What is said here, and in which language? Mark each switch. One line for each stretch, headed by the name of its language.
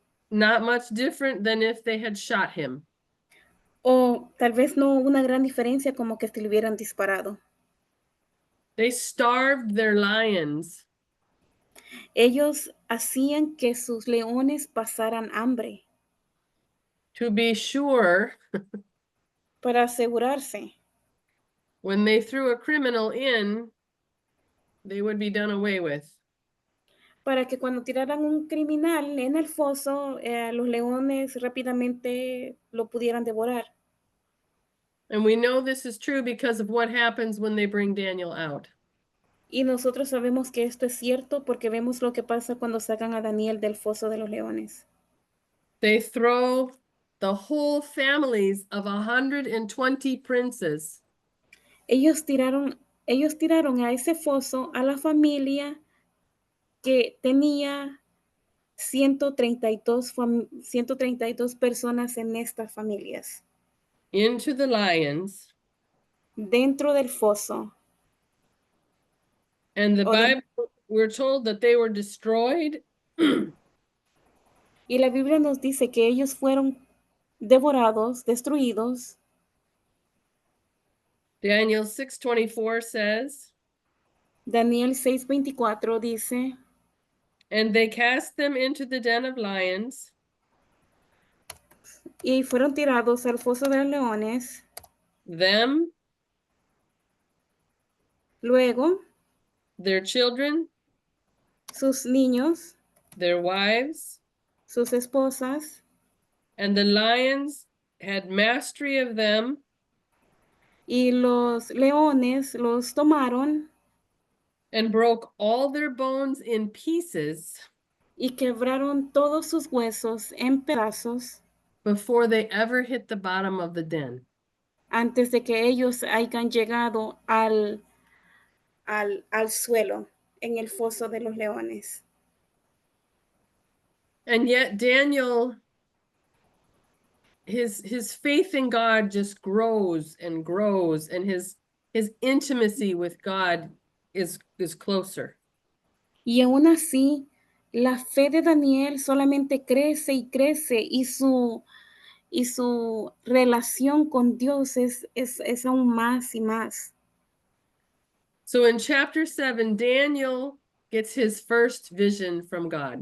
English: not much different than if they had shot him.
Spanish: o tal vez no una gran diferencia como que si le hubieran disparado.
English: They starved their lions
Spanish: Ellos hacían que sus leones pasaran hambre
English: to be sure
Spanish: para asegurarse
English: when they threw a criminal in, they would be done away with.
Spanish: para que cuando tiraran un criminal en el foso, los leones rápidamente lo pudieran devorar.
English: And we know this is true because of what happens when they bring Daniel out.
Spanish: Y nosotros sabemos que esto es cierto porque vemos lo que pasa cuando sacan a Daniel del foso de los leones.
English: They throw the whole families of 120 princes
Spanish: Ellos tiraron a ese foso a la familia que tenía 132 personas en estas familias
English: into the lions.
Spanish: dentro del foso.
English: And the Oh, the- Bible, we're told that they were destroyed
Spanish: Y la Biblia nos dice que ellos fueron devorados, destruidos.
English: Daniel 6:24 says,
Spanish: Daniel 6:24 dice,
English: and they cast them into the den of lions,
Spanish: y fueron tirados al foso de los leones.
English: them,
Spanish: Luego,
English: their children,
Spanish: sus niños,
English: their wives,
Spanish: sus esposas,
English: and the lions had mastery of them
Spanish: y los leones los tomaron
English: and broke all their bones in pieces
Spanish: y quebraron todos sus huesos en pedazos
English: before they ever hit the bottom of the den.
Spanish: antes de que ellos hayan llegado al suelo en el foso de los leones.
English: And yet Daniel, his faith in God just grows and grows, and his intimacy with God is closer.
Spanish: Y aún así, la fe de Daniel solamente crece y crece y su relación con Dios es aún más y más.
English: So in chapter 7, Daniel gets his first vision from God.